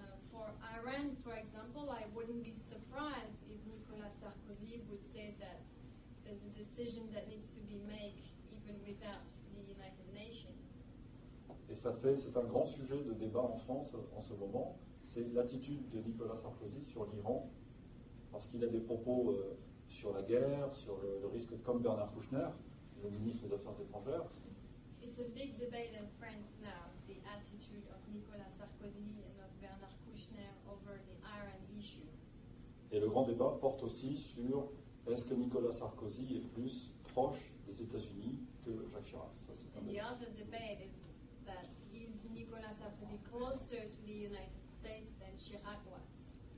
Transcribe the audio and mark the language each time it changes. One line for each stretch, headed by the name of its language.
English: For Iran, for example, I wouldn't be surprised if Nicolas Sarkozy would say that there's a decision that needs to be made even without the United Nations.
French: Et c'est un grand sujet de débat en France en ce moment, c'est l'attitude de Nicolas Sarkozy sur l'Iran, parce qu'il a des propos sur la guerre, sur le risque, comme Bernard Kouchner, le ministre des Affaires étrangères.
English: It's a big debate in France now, the attitude of Nicolas Sarkozy and of Bernard Kouchner over the Iran issue.
French: Et le grand débat porte aussi sur est-ce que Nicolas Sarkozy est plus proche des États-Unis que Jacques Chirac. Ça, c'est un
English: And the
French: débat.
English: other debate is that is Nicolas Sarkozy closer to the United States than Chirac was?